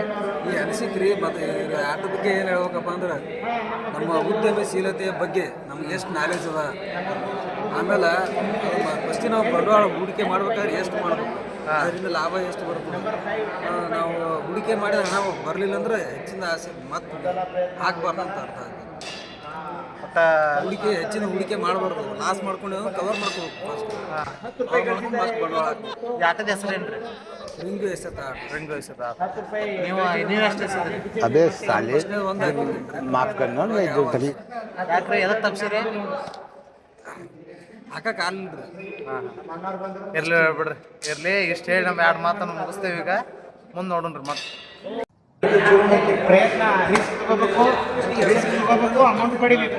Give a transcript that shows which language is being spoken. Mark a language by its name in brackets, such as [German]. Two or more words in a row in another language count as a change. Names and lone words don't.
[Kannada] ಈ ಅನಿಸಿಕೆ ರೀ ಮತ್ತು ಆಟದ ಬಗ್ಗೆ ಏನು ಹೇಳ್ಬೇಕಪ್ಪ ಅಂದ್ರೆ ನಮ್ಮ ಉದ್ಯಮಶೀಲತೆಯ ಬಗ್ಗೆ ನಮ್ಗೆ ಎಷ್ಟು ನಾಲೆಜ್ ಅದ, ಆಮೇಲೆ ಫಸ್ಟಿಗೆ ನಾವು ಬಂಡವಾಳ ಹೂಡಿಕೆ ಮಾಡ್ಬೇಕಾದ್ರೆ ಎಷ್ಟು ಮಾಡಬೇಕು, ಅದರಿಂದ ಲಾಭ ಎಷ್ಟು ಬರ್ತದೆ, ನಾವು ಹೂಡಿಕೆ ಮಾಡಿದ ಹಣ ಬರಲಿಲ್ಲ ಅಂದ್ರೆ ಹೆಚ್ಚಿನ ಆಸೆ ಮತ್ತೆ ಹಾಕ್ಬಾರ್ದು ಅಂತ ಅರ್ಥ ಆಗುತ್ತೆ. ಮತ್ತು ಹೆಚ್ಚಿನ ಹೂಡಿಕೆ ಮಾಡಬಾರ್ದು, ಲಾಸ್ ಮಾಡ್ಕೊಂಡು ಕವರ್ ಮಾಡ್ಕೋಬೇಕು ಫಸ್ಟ್, ಮತ್ತೆ ಬಂಡವಾಳ ಹಾಕ್ಬೇಕು. ಈ ಆಟದ ಹೆಸರೇನು ರೀ? ರಿಂಗು ಎಸೆತ ರಿಂಗು ಎಸೆತ. ನೀವು ಎಷ್ಟು ಎಸೆದ್ರಿ? [Hindi] अबे साले माफ करना मैं जो कभी [Kannada] ಯಾಕ್ರಿ ಎದಕ್ಕೆ ತಪ್ಸಿರಿ? ಹಾಕಕ್ಕಾಗಲ್ರಿ. ಇರ್ಲಿ ಬಿಡ್ರಿ, ಇರ್ಲಿ. ಇಷ್ಟು ಹೇಳಿ ನಮ್ಮ 2 ಮಾತನ್ನು ಮುಗಿಸ್ತೇವೆ. ಈಗ ಮುಂದೆ ನೋಡೋಣ್ರಿ. ಮತ್ತೆ ಪ್ರಯತ್ನ ರಿಸ್ಕ್ ತಗೋಬೇಕು, ಅಮೌಂಟ್ ಪಡಿಬೇಕು.